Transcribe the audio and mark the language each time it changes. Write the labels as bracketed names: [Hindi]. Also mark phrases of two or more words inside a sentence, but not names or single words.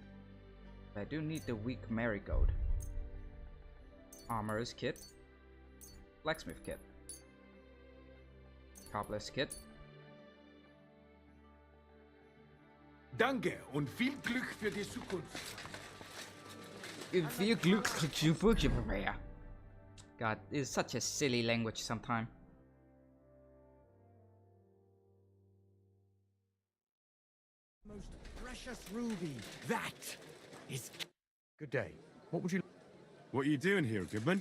[English] I do need the weak marigold. Armorer's kit. Blacksmith kit. Cobbler's kit. [German] Danke und viel Glück für die Zukunft. Viel Glück. [English] God, it's such a silly language sometimes. Most precious ruby. That is... Good day. What would you... What are you doing here, Goodman?